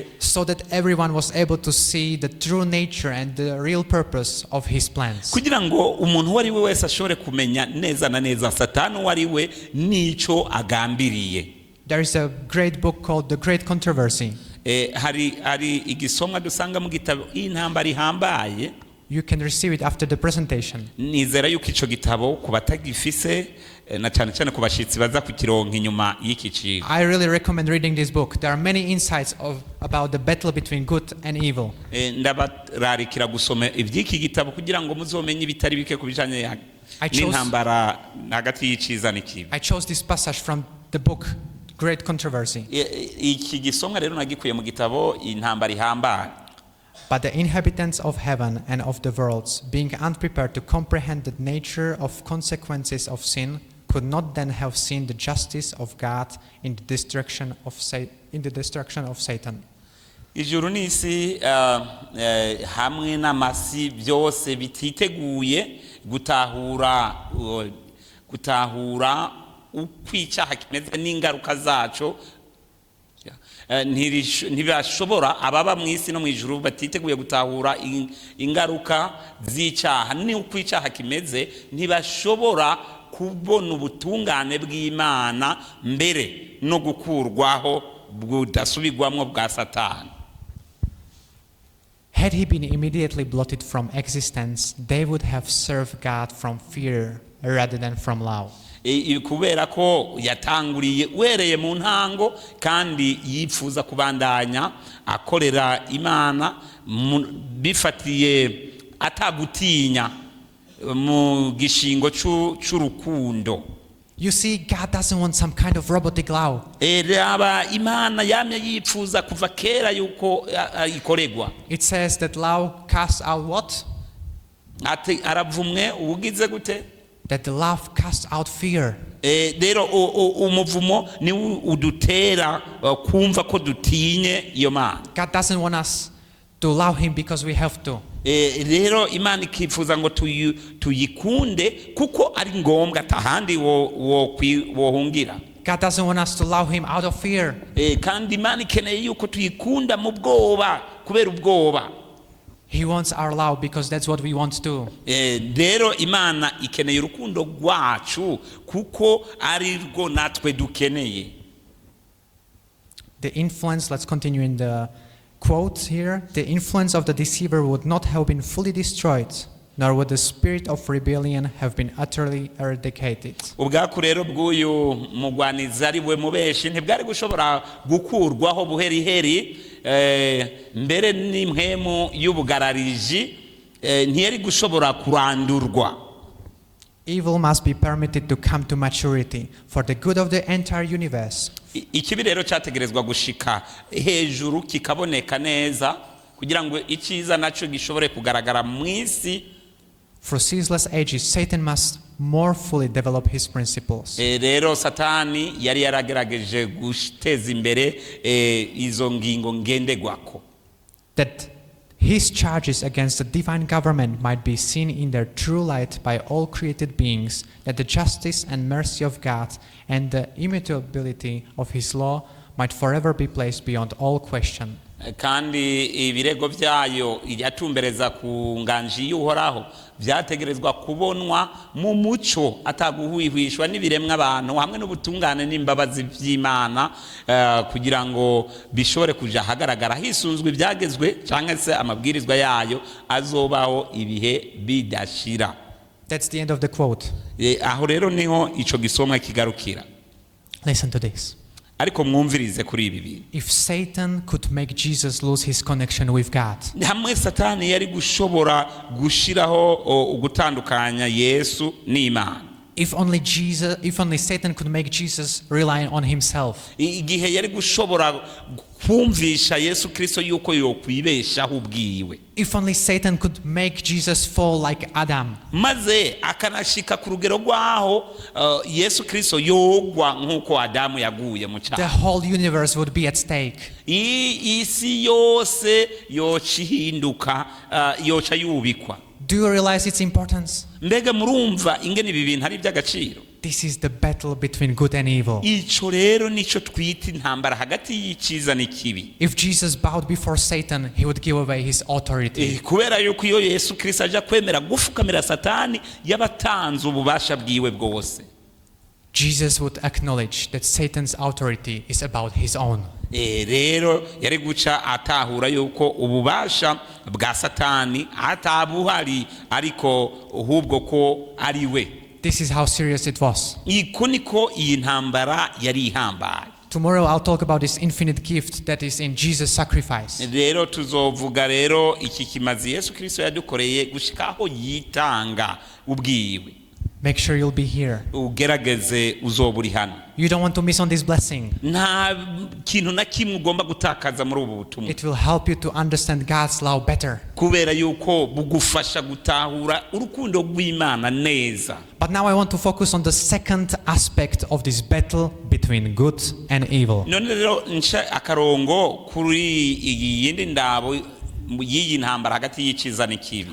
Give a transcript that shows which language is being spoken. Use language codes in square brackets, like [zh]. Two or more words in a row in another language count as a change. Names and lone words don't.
[en] so that everyone was able to see the true nature and the real purpose of his plans. [rn] kugira ngo umuntu wari we wese ashobore kumenya neza na neza Satani wari we nico agambiriye. [en] There is a great book called The Great Controversy. [rn] hari igisomwa dusanga mu gitabo Intambara ihambaye. [en] You can receive it after the presentation. [rn] Nizera yuko ico gitabo ku batagifise na cyane cyane ku bashitsi baza kukironka inyuma y'iki cigwa. [en] I really recommend reading this book. There are many insights about the battle between good and evil. [rn] Ndabararikira gusoma ivy'iki gitabo kugira ngo muzomenye ibitari bike kubijanye n'intambara hagati y'iciza n'ikibi. [en] I chose this passage from the book Great Controversy. [rn] Iki gisomwa rero nagikuye mu gitabo Intambara ihambaye. [en] But the inhabitants of heaven and of the worlds, being unprepared to comprehend the nature of consequences of sin, could not then have seen the justice of God in the destruction of Satan. [rn] Ijuru n'isi hamwe n'amasi byose bititeguye gutahura ukwicyaha kimeze n'ingaruka zaco. Ntibashobora ababa mu isi no mu ijuru batiteguye gutahura ingaruka z'icyaha n'uko icyaha kimeze, ntibashobora kubona ubutungane bw'Imana mbere no gukurwaho budasubirwamwo bwa Satani. [en] Had he been immediately blotted from existence, they would have served God from fear rather than from love. [rn] Kubera ko yatanguriye wereye mu ntango kandi yifuza kubandanya akorera Imana bifatiye atagutinya mu gishingo c'urukundo. [en] You see, God doesn't want some kind of robotic law. [rn] Raba Imana yamye yifuza kuva kera yuko ikoregwa. [en] It says that law casts out what? [rn] Ati aravumwe ugize gute? [en] That the love casts out fear. [rn] Rero umuvumo ni udutera kumva ko dutinye iyo Mana. [en] God doesn't want us to love him because we have to. [rn] Rero Imana ikifuza ngo tuyikunde kuko ari ngombwa atahandi wohungira. [en] God doesn't want us to love him out of fear. [rn] Kandi Imana ikeneye yuko tuyikunda mu bwoba kubera ubwoba. [en] He wants our love because that's what we want to. [rn] Rero Imana ikeneye urukundo rwacu kuko ari rwo natwe dukeneye. [en] The influence, let's continue in the quote here. The influence of the deceiver would not have been fully destroyed, nor would the spirit of rebellion have been utterly eradicated. [rn] Ubwaku rero bw'uyu mugwanizi ari we mubeshi ntibwari gushobora gukurwaho buheriheri, mbere n'impwemu y'ubugarariji ntiyari gushobora kurandurwa. [en] Evil must be permitted to come to maturity for the good of the entire universe. [rn] Ikibi rero cyategerezwa gushika hejuru kikaboneka neza kugira ngo icyiza naco gishobore kugaragara mu isi. [en] For ceaseless ages, Satan must more fully develop his principles. [rn] Rero Satani yari yaragerageje guteza imbere izo ngingo ngendegwako. [en] That his charges against the divine government might be seen in their true light by all created beings, that the justice and mercy of God and the immutability of his law might forever be placed beyond all question. [rn] Kandi ibirego byayo yatumbereza ku nganji y'uhoraho byategerezwa kubonwa mu muco ataguhwihwishwa n'ibiremwa abantu hamwe n'ubutungane n'imbabazi by'Imana, kugira ngo bishobore kuja hagaragara hisunzwe ibyagezwe cyangwa se amabwirizwa yayo azobaho ibihe bidashira. [en] That's the end of the quote. [rn] Aho rero niho ico gisomwa kigarukira. [en] Listen to this. [rn] Ariko mwumvirize kuri ibi bintu. [en] If Satan could make Jesus lose his connection with God, [rn] hamwe Satani yari gushobora gushiraho ugutandukanya Yesu n'Imana. [en] If only Satan could make Jesus rely on himself. [rn] Igihe yari gushobora kumvisha Yesu Kristo yuko yokwibeshaho ubwiwe. [en] If only Satan could make Jesus fall like Adam. [rn] Maze akanashika ku rugero rwaho Yesu Kristo yogwa nkuko Adamu yaguye mu cyaha. [en] The whole universe would be at stake. [rn] Isi yose yochihinduka, yocha yubikwa. [en] Do you realize its importance? [rn] Mbega murumva ingene ibi bintu ari by'agaciro. [en] This is the battle between good and evil. [rn] Ico rero nico twita intambara hagati y'icyiza n'ikibi. [en] If Jesus bowed before Satan, he would give away his authority. [rn] Kubera yuko iyo Yesu Kristo aja kwemera gufukamira Satani yabatanze ububasha bwiwe bwose. [en] Jesus would acknowledge that Satan's authority is about his own. [rn] rero yari guca atahura yuko ububasha bwa Satani atabuhari ariko ahubwo ko ari we. [en] This is how serious it was. [rn] Iko niko iyi ntambara yari ihambaye. [en] Tomorrow I'll talk about this infinite gift that is in Jesus' sacrifice. [rn] Rero tuzovuga rero iki kimazi Yesu Kristo yadukoreye gushikaho yitanga ubwiwe. [en] Make sure you'll be here. [rn] Ugerageze uzoburi hano. [en] You don't want to miss on this blessing. [rn] Nta kintu na kimwe ugomba gutakaza muri ubu butumwa. [en] It will help you to understand God's love better. [rn] Kubera yuko bugufasha gutahura urukundo rw'Imana neza. [en] But now I want to focus on the second aspect of this battle between good and evil. [rn] None rero nsha akarongo kuri iyindi ndabo y'iyi ntambara hagati y'iciza n'ikibi.